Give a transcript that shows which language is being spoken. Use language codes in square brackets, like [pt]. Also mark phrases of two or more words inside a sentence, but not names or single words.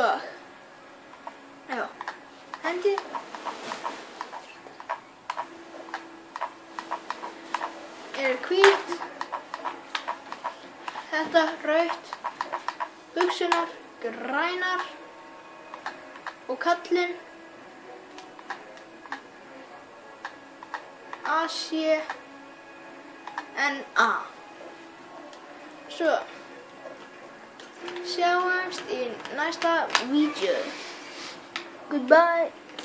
[is] Já. Hendi. Er hvít. Þetta rautt. Buxurnar grænar. Og kallinn. A-C-N-A. Svo. Sjáumst í næsta vídeo. [en] Goodbye.